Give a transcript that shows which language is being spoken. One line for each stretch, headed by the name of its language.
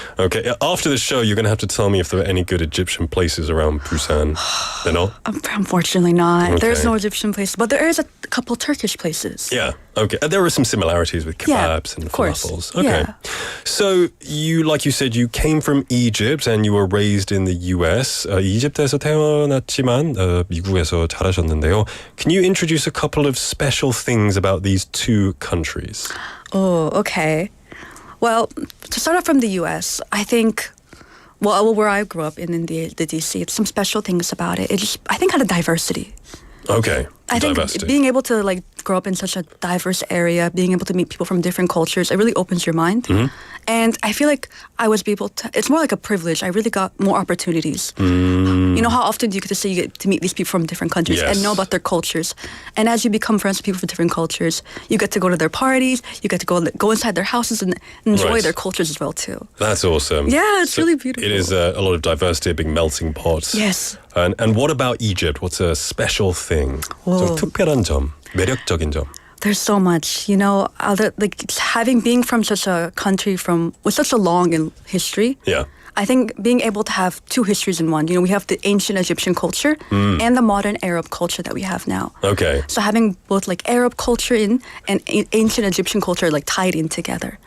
English: Okay, after the show, you're going to have to tell me if there are any good Egyptian places around Busan. They're not? Unfortunately not. Okay. There's no Egyptian places, but there is a couple Turkish places. Yeah, okay. There are some similarities with kebabs and falafels. Okay. Yeah. So, like you said, you came from Egypt and you were raised in the US.
Korean: 이집트에서 태어났지만 미국에서 자라셨는데요.
English: Can you introduce a couple of special things about these two countries? Oh, okay. Well, to start off from the U.S., I think, where I grew up in the D.C., some special things about it. I think had a diversity. Okay, I think diversity. being able to grow up in such a diverse area, being able to meet people from different cultures, it really opens your mind. Mm-hmm. And I feel like I was able to, it's more like a privilege. I really got more opportunities. How often do you get to meet these people from different countries and know about their cultures? And as you become friends with people from different cultures, you get to go to their parties, you get to go inside their houses and enjoy their cultures as well too. That's awesome. Yeah, it's really beautiful. It is a lot of diversity, a big melting pot. Yes. And what about Egypt? What's a special thing?
Korean: 좀 특별한 점, 매력적인 점.
English: There's so much, being from such a country with such a long history. Yeah. I think being able to have two histories in one. We have the ancient Egyptian culture and the modern Arab culture that we have now. Okay. So having both Arab culture and ancient Egyptian culture tied in together.